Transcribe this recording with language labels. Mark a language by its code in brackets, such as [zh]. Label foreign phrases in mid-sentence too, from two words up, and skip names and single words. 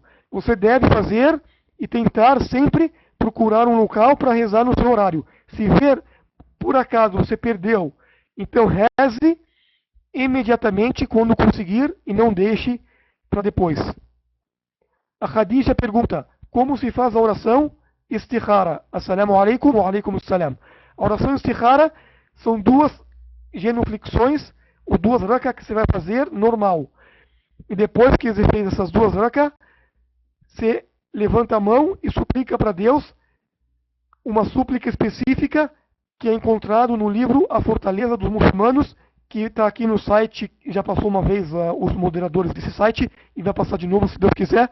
[pt] Você deve fazer e tentar sempre procurar um local para rezar no seu horário. Se ver, por acaso, você perdeu, então reze imediatamente quando conseguir e não deixe para depois. A Khadija pergunta, como se faz a oração istikhara? [ar] السلام عليكم وعليكم السلام. [pt] A oração istikhara são duas genuflexões, ou duas rak'ah que você vai fazer normal. E depois que você fez essas duas rak'ah, você levanta a mão e suplica para Deus uma súplica específica que é encontrado no livro A Fortaleza dos Muçulmanos, que está aqui no site, já passou uma vez os moderadores desse site, e vai passar de novo se Deus quiser.